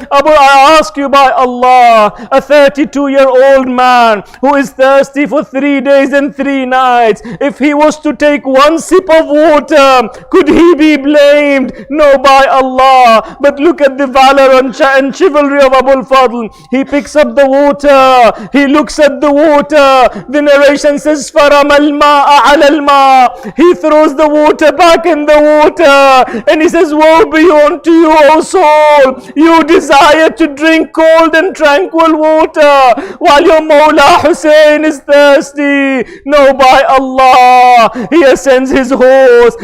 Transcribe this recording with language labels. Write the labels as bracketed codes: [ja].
[en] I ask you by Allah, a 32-year-old man who is thirsty for 3 days and 3 nights, if he was to take one sip of water, could he be blamed? No, by Allah. But look at the valor and chivalry of Abu Fadl. He picks up the water. He looks at the water. [ar] The narration says, فَرَمَ الْمَاءَ عَلَى الْمَاءِ. [en] He throws the water back in the water. And he says, woe be unto you, O soul. You desire to drink cold and tranquil water while your Mawla Hussein is thirsty. No, by Allah. He ascends his horse.